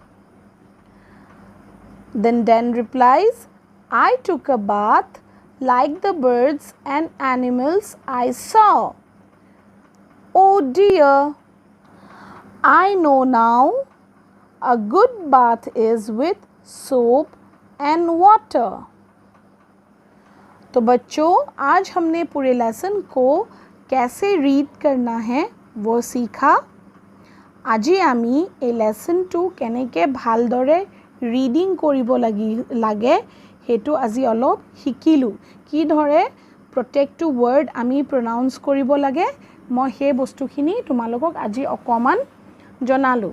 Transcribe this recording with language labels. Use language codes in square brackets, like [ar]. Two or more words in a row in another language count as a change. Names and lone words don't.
[en] Then Dan replies, "I took a bath like the birds and animals I saw." Oh dear, I know now. A good bath is with soap and water. [hi] तो बच्चों, आज हमने पूरे लेसन को कैसे रीड करना है वो सीखा. [as] আজি আমি এই লেসনটো কেনেকৈ ভালদৰে ৰিডিং কৰিব লাগে সেইটো আজি অলপ শিকিলোঁ. কিদৰে প্ৰত্যেকটো ৱৰ্ড আমি প্ৰনাউন্স কৰিব লাগে মই সেই বস্তুখিনি তোমালোকক আজি অকমান জনালোঁ.